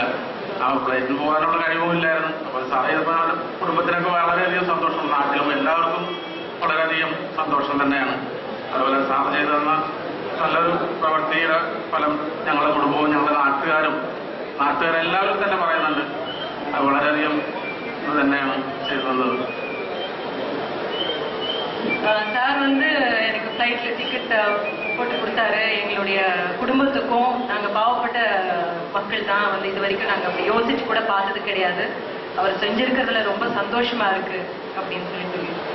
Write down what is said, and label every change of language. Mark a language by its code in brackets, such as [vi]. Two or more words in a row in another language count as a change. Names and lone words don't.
[ml] ആ ഫ്ലൈറ്റിന് പോകാനുള്ള കഴിവും ഇല്ലായിരുന്നു. അപ്പോൾ സാറ് ചെയ്തപ്പോൾ കുടുംബത്തിനൊക്കെ വളരെയധികം സന്തോഷം, നാട്ടിലും എല്ലാവർക്കും വളരെയധികം സന്തോഷം തന്നെയാണ്. അതുപോലെ സാറ് ചെയ്തു തന്ന നല്ലൊരു പ്രവൃത്തിയുടെ ഫലം ഞങ്ങളുടെ കുടുംബവും ഞങ്ങളുടെ നാട്ടുകാരെല്ലാവരും തന്നെ പറയുന്നുണ്ട്. അത് വളരെയധികം ഇത് തന്നെയാണ് ചെയ്തു തന്നത്. [ta] சார் வந்து எனக்கு ஃப்ளைட்ல டிக்கெட் போட்டு கொடுத்தாரு. எங்களுடைய குடும்பத்துக்கும் நாங்கள் பாவப்பட்ட மக்கள் தான் வந்து இது வரைக்கும் நாங்கள் அப்படி யோசிச்சு கூட பார்த்தது கிடையாது. அவர் செஞ்சிருக்கிறதுல ரொம்ப சந்தோஷமா இருக்கு அப்படின்னு சொல்லி